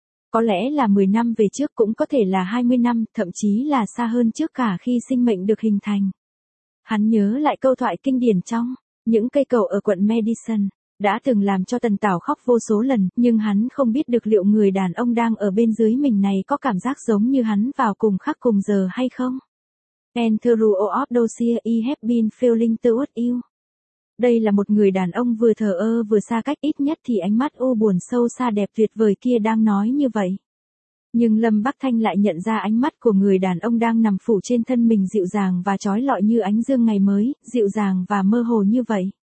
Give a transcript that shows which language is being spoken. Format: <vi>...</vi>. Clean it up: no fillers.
<vi>Có lẽ là 10 năm về trước, cũng có thể là 20 năm, thậm chí là xa hơn trước cả khi sinh mệnh được hình thành. Hắn nhớ lại câu thoại kinh điển trong những cây cầu ở quận Madison, đã từng làm cho Tần Tảo khóc vô số lần, nhưng hắn không biết được liệu người đàn ông đang ở bên dưới mình này có cảm giác giống như hắn vào cùng khắc cùng giờ hay không.</vi> <en>And through all of those years, I have been feeling towards you.</en> <vi>Đây là một người đàn ông vừa thờ ơ vừa xa cách, ít nhất thì ánh mắt u buồn sâu xa đẹp tuyệt vời kia đang nói như vậy. Nhưng Lâm Bắc Thanh lại nhận ra ánh mắt của người đàn ông đang nằm phủ trên thân mình dịu dàng và trói lọi như ánh dương ngày mới, dịu dàng và mơ hồ như vậy.</vi>